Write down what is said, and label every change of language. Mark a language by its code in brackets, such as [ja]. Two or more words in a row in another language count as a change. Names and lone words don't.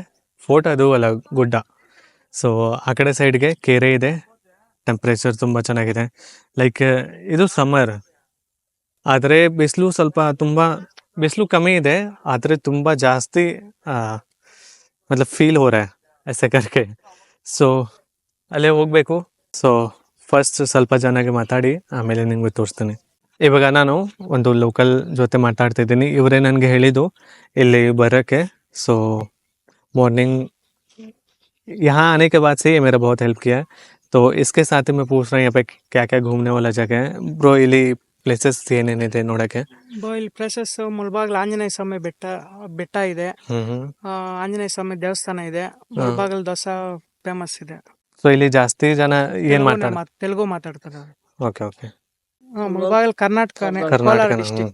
[kn] ಫೋರ್ಟ್ ಅದು ಅಲ್ಲ, ಗುಡ್ಡ. ಸೊ ಆ ಕಡೆ ಸೈಡ್ಗೆ ಕೆರೆ ಇದೆ. ಟೆಂಪ್ರೇಚರ್ ತುಂಬ ಚೆನ್ನಾಗಿದೆ. ಲೈಕ್ ಇದು ಸಮ್ಮರ್, ಆದರೆ ಬಿಸಿಲು ಬಿಸಿಲು ಕಮ್ಮಿ ಇದೆ, ಆದರೆ ತುಂಬ ಜಾಸ್ತಿ [hi] मतलब फील हो रहा है ऐसे करके. [kn] ಸೊ ಅಲ್ಲೇ ಹೋಗಬೇಕು. [en] so first [kn] ಸ್ವಲ್ಪ ಜನಗೆ ಮಾತಾಡಿ ಆಮೇಲೆ ನಿಮ್ಗೆ ತೋರಿಸ್ತೀನಿ. ಇವಾಗ ನಾನು ಒಂದು ಲೋಕಲ್ ಜೊತೆ ಮಾತಾಡ್ತಿದ್ದೀನಿ. ಇವರೇ ನನಗೆ ಹೇಳಿದ್ದು ಇಲ್ಲಿ ಬರೋಕ್ಕೆ. [hi] ಸೊ मॉर्निंग यहाँ आने के बाद से ये मेरा बहुत हेल्प किया है. तो इसके साथ ही मैं पूछ रहा हूँ यहाँ पे क्या क्या घूमने वाला जगह है. [kn] ಬ್ರೋ, ಇಲ್ಲಿ ಪ್ಲೇಸಸ್ ಏನೇನಿದೆ ನೋಡೋಕ್ಕೆ? ಇಲ್ಲಿ ಪ್ಲೇಸಸ್ ಮುಲ್ಬಾಗಲ್ ಆಂಜನೇಯ ಸ್ವಾಮಿ ಬೆಟ್ಟ ಇದೆ. ಆಂಜನೇಯ ಸ್ವಾಮಿ ದೇವಸ್ಥಾನ ಇದೆ. ಮುಲ್ಬಾಗಲ್ ದೋಸಾ ಫೇಮಸ್ ಇದೆ. ಸೊ ಇಲ್ಲಿ ಜಾಸ್ತಿ ಜನ ಏನ್ ಮಾತಾಡ್ತಾರೆ? ತೆಲುಗು ಮಾತಾಡ್ತಾರೆ. ಓಕೆ ಓಕೆ. ಮುಲ್ಬಾಗಲ್ ಕರ್ನಾಟಕನೇ, ಕೋಲಾರ ಡಿಸ್ಟ್ರಿಕ್ಟ್.